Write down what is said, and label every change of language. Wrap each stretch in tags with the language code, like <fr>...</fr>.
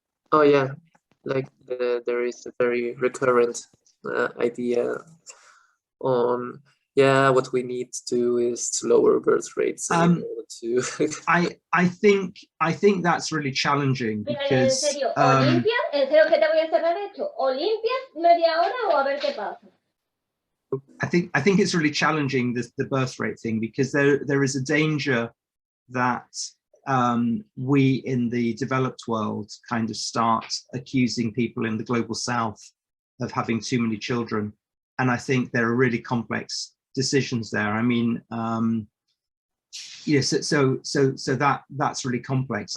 <en>Oh yeah, like there is a very recurrent idea on yeah, what we need to do is to lower birth rates in order to I think that's really challenging because</en> <es>¿O limpias? En serio que te voy a cerrar esto. ¿O limpias media hora o a ver qué pasa?</es> <en>I think it's really challenging, the birth rate thing, because there is a danger that we in the developed world kind of start accusing people in the global south of having too many children. And I think there are really complex decisions there. I mean, yes, so that's really complex.</en>